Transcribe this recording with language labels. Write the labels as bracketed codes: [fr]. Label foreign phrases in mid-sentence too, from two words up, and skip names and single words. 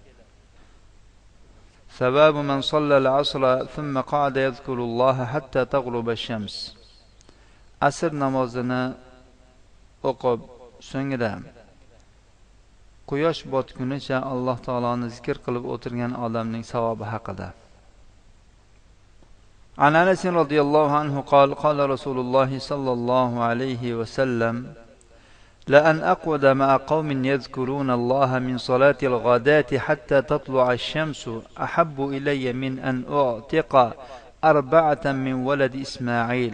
[ar] ثواب من صلى العصر ثم قعد يذكر الله حتى تغرب الشمس. [uz] Asr namozini o'qib, so'ngra quyosh botgunicha Alloh taoloni zikr qilib o'tirgan odamning savobi haqida. [ar] عن أنس رضي الله عنه قال: قال رسول الله صلى الله عليه وسلم: لأن أقعد مع قوم يذكرون الله من صلاة الغداة حتى تطلع الشمس أحب إلي من أن أعتق 4 من ولد إسماعيل.